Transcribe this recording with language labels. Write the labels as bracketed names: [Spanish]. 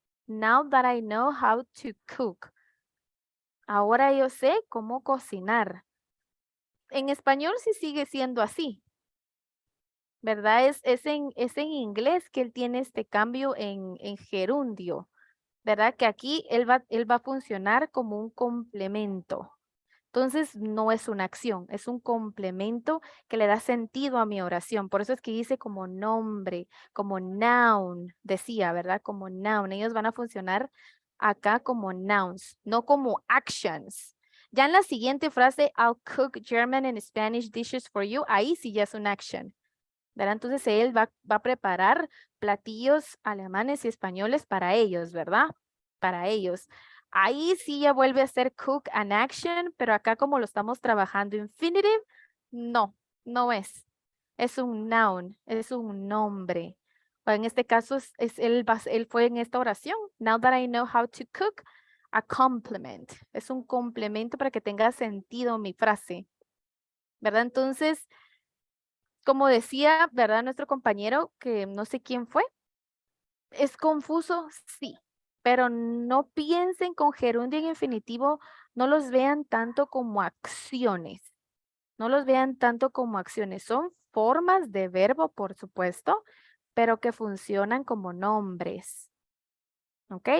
[English] Now that I know how to cook. [Spanish] Ahora yo sé cómo cocinar. En español sí sigue siendo así, ¿verdad? Es en inglés que él tiene este cambio en gerundio, ¿verdad? Que aquí él va a funcionar como un complemento. Entonces, no es una acción, es un complemento que le da sentido a mi oración. Por eso es que dice como nombre, como noun, decía, ¿verdad? Como noun. Ellos van a funcionar acá como nouns, no como actions. Ya en la siguiente frase, [English] I'll cook German and Spanish dishes for you, [Spanish] ahí sí ya es una action, ¿verdad? Entonces, él va a preparar platillos alemanes y españoles para ellos, ¿verdad? Para ellos. Ahí sí ya vuelve a ser [English] cook an action, [Spanish] pero acá como lo estamos trabajando infinitive, no, no es. Es un noun, es un nombre. O en este caso, él fue en esta oración. [English] Now that I know how to cook, a complement. [Spanish] Es un complemento para que tenga sentido mi frase, ¿verdad? Entonces, como decía, ¿verdad? Nuestro compañero, que no sé quién fue, ¿es confuso? Sí, pero no piensen con gerundio en infinitivo, no los vean tanto como acciones, no los vean tanto como acciones, son formas de verbo, por supuesto, pero que funcionan como nombres, ¿ok?